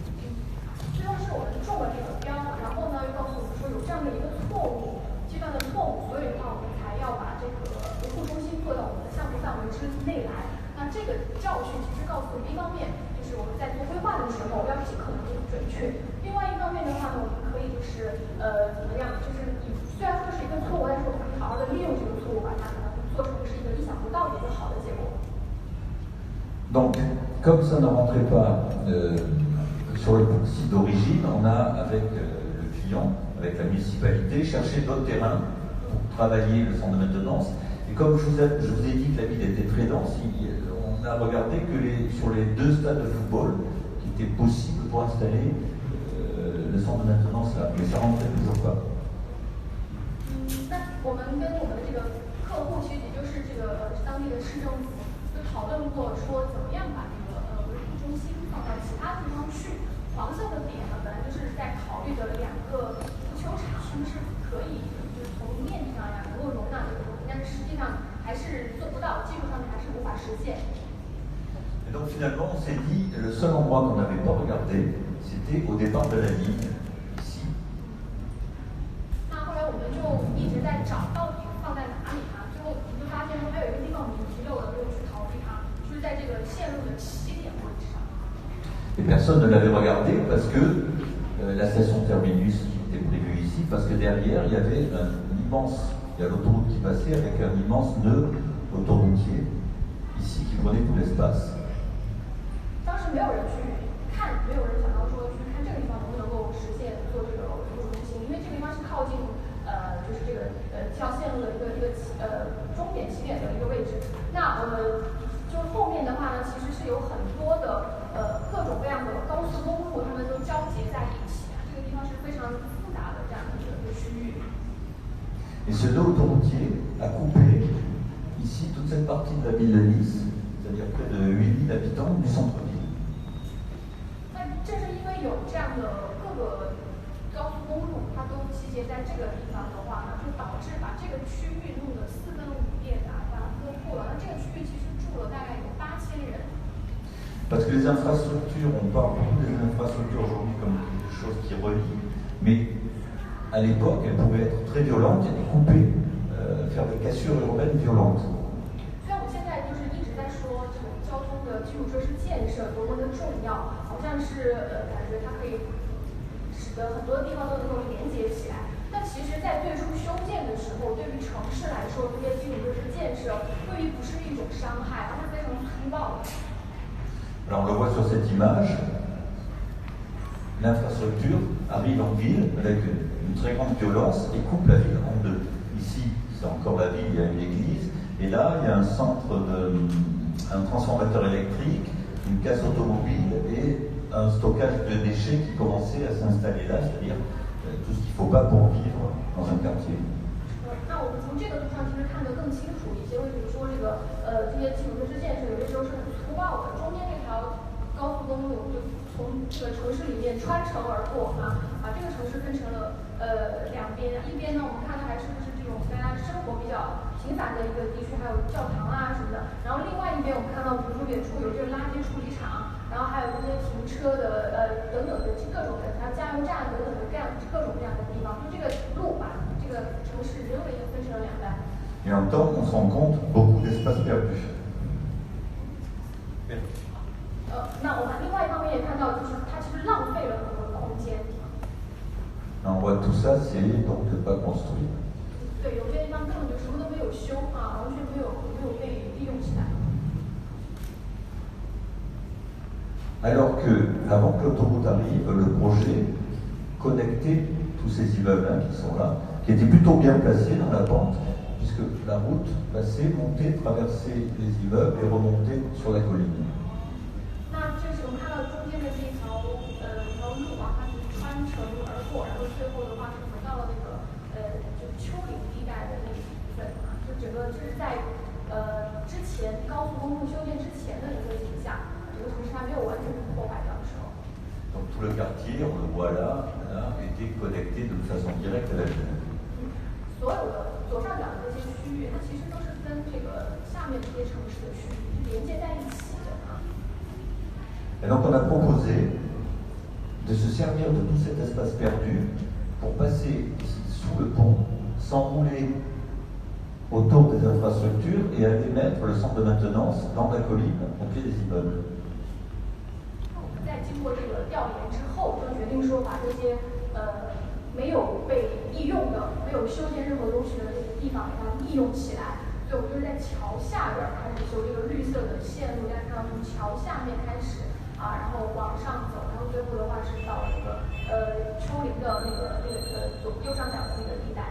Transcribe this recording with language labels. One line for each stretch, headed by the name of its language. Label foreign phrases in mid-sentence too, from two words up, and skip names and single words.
Chinese: 最后是我们中了这个标，然后呢又告诉我们说有这样的一个错误，计算的错误，所以的话我们才要把这个维护中心做到我们的项目范围之内来。那这个教训其实告诉我们，一方面就是我们在做规划的时候要尽可能的准确，另外一方面的话呢，我们可以就是怎么样，就是虽然说是一个错误，但是我们可以好好的利用这个错误，把它可能做成是一个意想不到的一个好的结果。
French: Donc, comme ça ne rentrait pas sur le site d'origine, on a, avec le client, avec la municipalité, cherché d'autres terrains pour travailler le centre de maintenance. Et comme je vous ai dit que la ville était très dense, on a regardé que sur les 2 stades de football qui étaient possibles pour installer le centre de maintenance là, mais ça ne rentrait toujours pas.
Chinese: 那我们跟我们的这个客户，其实也就是这个当地的市政府，就讨论过说怎么样把这个维护中心放到其他地方去。黄色的点呢，本来就是在考虑的2个足球场，他们是可以就是从面积上呀能够容纳这个东西，但是实际上还是做不到，技术上面还是无法实现。
French: Et donc finalement, on s'est dit, le seul endroit qu'on n'avait pas regardé, c'était au départ de la ligne, ici.
Chinese: 那后来我们就一直在找到底放在哪里啊？最后我们就发现说还有一个地方我们遗漏了，没有去考虑它，就是在这个线路的起点位置上。
French: Et personne ne l'avait regardé parce que la station terminus était prévue ici, parce que derrière, il y avait il y a l'autoroute qui passait avec un immense nœud autoroutier, ici, qui prenait tout l'espace.
Chinese: 当时没有人去看，没有人想到说去看这个地方能不能够实现做这个维护中心，因为这个地方是靠近就是这个这条线路的一个终点起点的一个位置。那就是后面的话呢，其实是有很多的各种各样的高速公路，它们都交集在一起啊。这个地方是非常复杂的这样的一个区域。
French: Et ce nœud autoroutier a coupé ici toute cette partie de la ville de Nice, c'est-à-dire près de 8000 habitants du centre-ville.
Chinese: 那正是因为有这样的各个高速公路，它都集结在这个地方的话呢，就导致把这个区域弄得四分五裂的，把它割破了。那这个区域其实住了大概有8000人。
French: Parce que les infrastructures, on parle beaucoup des infrastructures aujourd'hui comme quelque chose qui relie, mais à l'époque, elles pouvaient être très violentes et couper, faire des cassures urbaines violentes.
Chinese: 虽然我们现在就是一直在说这种交通的基础设施建设多么的重要，好像是感觉它可以使得很多地方都能够连接起来。但其实，在最初修建的时候，对于城市来说，这些基础设施建设对于不是一种伤害，而是非常粗暴的。
French: Alors on le voit sur cette image, l'infrastructure arrive en ville avec une très grande violence et coupe la ville en deux. Ici, c'est encore la ville, il y a une église, et là, il y a un transformateur électrique, une casse automobile et un stockage de déchets qui commençait à s'installer là, c'est-à-dire tout ce qu'il ne faut pas pour vivre dans un quartier.
Chinese: 那我们从这个图上其实看得更清楚一些，比如说这些基础设施建设有些时候是很粗暴的，中间这条高速公路就从这个城市里面穿城而过啊，把这个城市分成了两边，一边呢我们看到还是这种大家生活比较频繁的一个地区，还有教堂啊什么的，然后另外一边我们看到比如说远处有这个垃圾处理厂，然后还有这些停车的等等的各种的，还有加油站等等的各种各样的地方，就这个路把这个城市人为的分成了两半。
French: Et en même temps, on se rend compte beaucoup d'espace perdu.
Chinese: 那我们另外一方面也看到，就是它其实浪费了很多的空间。
French: On voit tout ça, c'est donc pas construit.
Chinese: 对，有些地方根本就什么都没有修啊，完全没有被利用起来。
French: Alors que, avant que l'autoroute arrive, le projet connectait tous ces immeubles qui sont là, qui étaient plutôt bien placés dans la pente, puisque la route passait, montait, traversait les immeubles et remontait sur la colline.
Chinese: 那这是我们看到中间的这条路啊，它是穿城而过，然后最后的话是回到了那个就丘陵地带的那一部分啊，就整个这是在之前高速公路修建之前的一个景象，整个城市还没有完全被破坏掉的时候。
French: Donc tout le quartier, on le voit là, était connecté de façon directe à la ville.
Chinese: 所有的左上角的这些区域，它其实都是跟这个下面这些城市的区域是连接在一起的啊。
French: Et donc on a proposé de se servir de tout cet espace perdu pour passer ici sous le pont, s'enrouler autour des infrastructures et aller mettre le centre de maintenance dans la colline au pied des immeubles.
Chinese: 在经过这个调研之后，就决定说把这些没有被利用的、没有修建任何东西的这个地方，把它利用起来。所以我们就是在桥下边开始修这个绿色的线路，大家看到从桥下面开始啊，然后往上走，然后最后的话是到了这个丘陵的右上角的那个地带。